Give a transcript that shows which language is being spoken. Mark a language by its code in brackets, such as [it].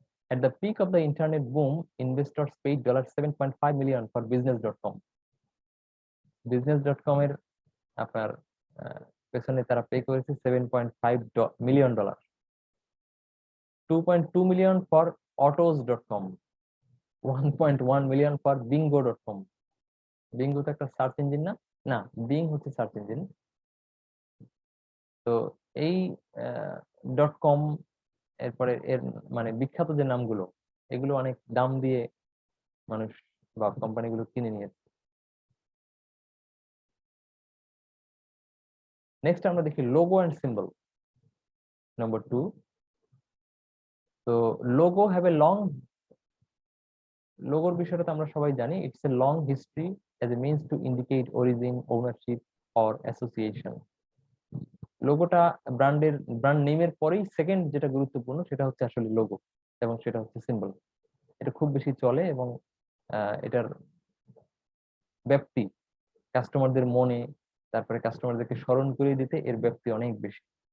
[en] At the peak of the internet boom, investors paid $7.5 million for business.com. business.com [bn] এর আপনার পেছনে তারা pay করেছে [en] $7.5 million, 2.2 million for autos.com, 1.1 million for bingo.com। [bn] Bingo তো একটা search engine না, না বিং হচ্ছে সার্চ ইঞ্জিন। তো এই .com, এরপরে এর মানে বিখ্যাত যে নামগুলো এগুলো অনেক দাম দিয়ে মানুষ বা কোম্পানিগুলো কিনে নিয়েছে। নেক্সট আমরা দেখি logo and symbol. [en] Number 2, so logo have a long, [bn] লোগোর বিষয়টা তো আমরা সবাই জানি, [en] It's a long history as a means to indicate origin, ownership or association. [bn] লোগোটা ব্র্যান্ড নেমের পরেই সেকেন্ড যেটা গুরুত্বপূর্ণ সেটা হচ্ছে আসলে লোগো, এবং সেটা হচ্ছে সিম্বল। এটা খুব বেশি চলে, এবং এটার ব্যাপ্তি কাস্টমারদের মনে, তারপরে কাস্টমারদেরকে স্মরণ করিয়ে দিতে এর ব্যাপ্তি অনেক বেশি।